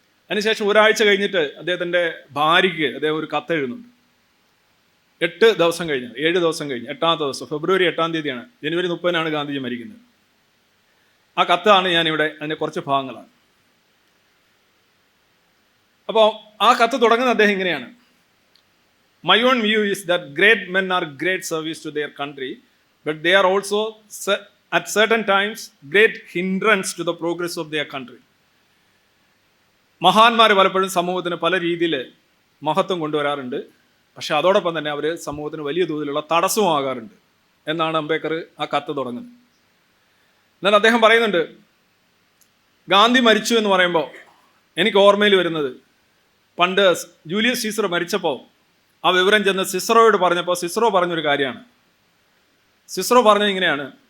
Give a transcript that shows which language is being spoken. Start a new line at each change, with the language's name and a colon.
Malayalam: അതിനുശേഷം ഒരാഴ്ച കഴിഞ്ഞിട്ട് അദ്ദേഹത്തിൻ്റെ ഭാര്യയ്ക്ക് അദ്ദേഹം ഒരു കത്ത് എഴുതുന്നുണ്ട്. 7 ദിവസം കഴിഞ്ഞ് 8ാമത്തെ ദിവസം ഫെബ്രുവരി 8-ാം തീയതിയാണ്, ജനുവരി 30-നാണ് ഗാന്ധിജി മരിക്കുന്നത്. ആ കത്താണ് ഞാനിവിടെ, അതിൻ്റെ കുറച്ച് ഭാഗങ്ങളാണ്. അപ്പോൾ ആ കത്ത് തുടങ്ങുന്ന അദ്ദേഹം ഇങ്ങനെയാണ്:
English: My own view is that great men are great service to their country, but they are also at certain times great hindrance to the progress of their country.
Malayalam: മഹാന്മാർ പലപ്പോഴും സമൂഹത്തിന് പല രീതിയിൽ മഹത്വം കൊണ്ടുവരാറുണ്ട്, പക്ഷെ അതോടൊപ്പം തന്നെ അവർ സമൂഹത്തിന് വലിയ തോതിലുള്ള തടസ്സമാകാറുണ്ട് എന്നാണ് അംബേദ്കർ ആ കത്ത് തുടങ്ങുന്നത്. എന്നാൽ അദ്ദേഹം പറയുന്നുണ്ട്, ഗാന്ധി മരിച്ചു എന്ന് പറയുമ്പോൾ എനിക്ക് ഓർമ്മയിൽ വരുന്നത്, പണ്ട് ജൂലിയസ് സീസർ മരിച്ചപ്പോൾ ആ വിവരം ചെന്ന് സിസറോയോട് പറഞ്ഞപ്പോൾ സിസറോ പറഞ്ഞൊരു കാര്യമാണ്. സിസറോ പറഞ്ഞത് ഇങ്ങനെയാണ്: